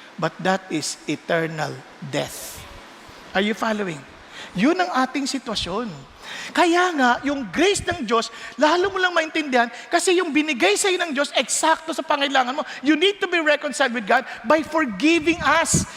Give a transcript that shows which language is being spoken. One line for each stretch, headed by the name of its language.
English: But that is eternal death. Are you following?
Filipino: Yun ang ating sitwasyon. Kaya nga, yung grace ng Diyos, lalo mo lang maintindihan, kasi yung binigay sa iyo ng Diyos, eksakto sa pangailangan mo.
English: You need to be reconciled with God by forgiving us.